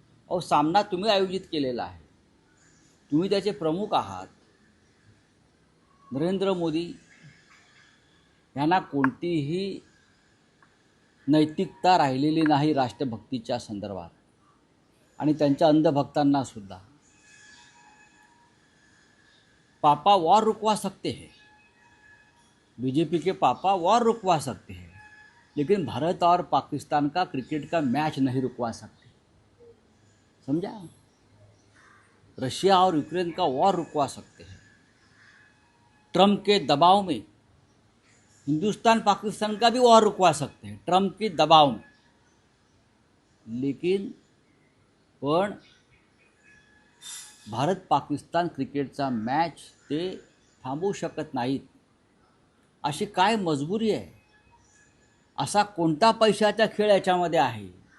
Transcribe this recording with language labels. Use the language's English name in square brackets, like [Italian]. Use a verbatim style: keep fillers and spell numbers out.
[Marathi] अहो, सामना तुम्ही आयोजित केलेला आहे, तुम्ही त्याचे प्रमुख आहात. नरेंद्र मोदी यांना कोणतीही नैतिकता राहिलेली नाही राष्ट्रभक्तीच्या संदर्भात, आणि त्यांच्या अंधभक्तांनासुद्धा. [Hindi] पापा वॉर रुकवा सकते हैं, बी जे पी के पापा वॉर रुकवा सकते हैं, लेकिन भारत और पाकिस्तान का क्रिकेट का मैच नहीं रुकवा सकते. समझा? रशिया और यूक्रेन का वॉर रुकवा सकते हैं. ट्रम्प के दबाव में हिंदुस्तान पाकिस्तान का भी वॉर रुकवा सकते हैं, ट्रम्प के दबाव में. [Marathi] लेकिन पण भारत पाकिस्तान क्रिकेटचा मॅच ते थांबवू शकत नाहीत. अशी काय मजबुरी आहे? असा कोणता पैशाचा खेळ याच्यामध्ये आहे?